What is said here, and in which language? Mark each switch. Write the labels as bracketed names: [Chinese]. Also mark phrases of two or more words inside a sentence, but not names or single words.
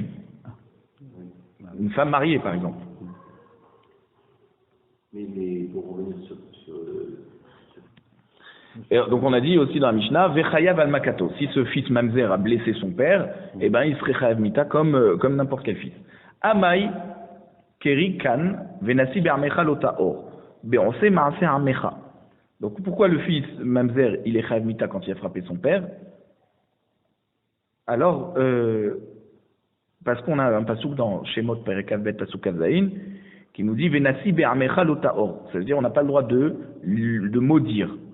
[French] Une femme mariée, par exemple. Mais pour revenir sur Et donc on a dit aussi dans la Mishnah, [Hebrew] וחייב על מכתו. [French] Si ce fils mamzer a blessé son père, eh ben il serait [Hebrew] חייב מיתה [French] comme n'importe quel fils. [Hebrew] אמאי קרי כאן ונשיא בעמך לא תאור בעושה מעשה עמך. [French] Donc pourquoi le fils mamzer il est [Hebrew] חייב מיתה [French] quand il a frappé son père? Alors parce qu'on a un pasuk dans Shemot [Hebrew] פרק ב פסוק כח [French] qui nous dit [Hebrew] ונשיא בעמך לא תאור. [French] Ça veut dire on n'a pas le droit de maudire.